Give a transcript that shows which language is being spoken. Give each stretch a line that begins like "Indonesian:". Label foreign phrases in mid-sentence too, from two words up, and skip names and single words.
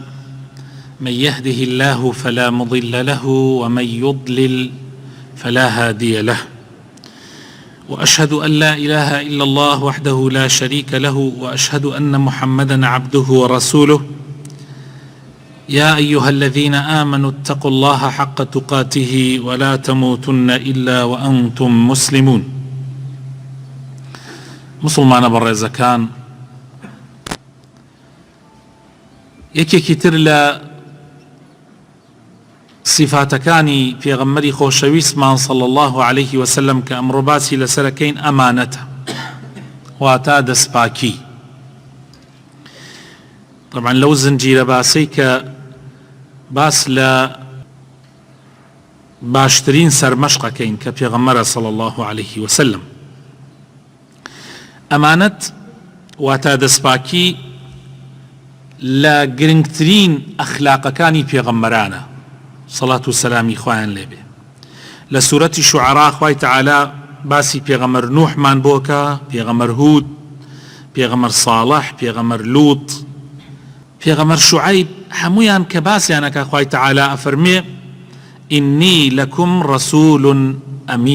Arabic: من يهده الله فلا مضل له ومن يضلل فلا هادي له، وأشهد أن لا إله إلا الله وحده لا شريك له، وأشهد أن محمدا عبده ورسوله. يا أيها الذين آمنوا اتقوا الله حق تقاته ولا تموتن إلا وأنتم مسلمون.
Central Kurdish: مسلمان بەڕێزەکان، یەکێکی تر لە صفاتەکانی پێغەمبەری خۆشەویستمان
Arabic: صلى الله عليه وسلم
Central Kurdish: کە ئەمڕۆ باسی لەسەرەکەین ئەمانەتە، واتە دەستپاکی. طبعا لەو زنجیرە باسەی کە باس لە باشترین سەرمەشقەکەین کە پێغەمبەرە
Arabic: صلى الله عليه وسلم.
Central Kurdish: ئەمانەت واتە دەستپاکی لە گرنگترین ئەخلاقەکانی پێغەمبەرانە سەڵات و سەلامی خۆیان لێبێ. لە سوورەتی شوعەرا خوای تەعالا باسی پێغەمبەر نوحمان بۆکە، پێغەمبەر هود، پێغەمبەر ساڵح، پێغەمبەر لوط، پێغەمبەر شوعەیب، هەمویان کە باسییانەکە خوای تەعالا ئەفەرمێ
Arabic: ئینی لەکم ڕەسوول ئەمین.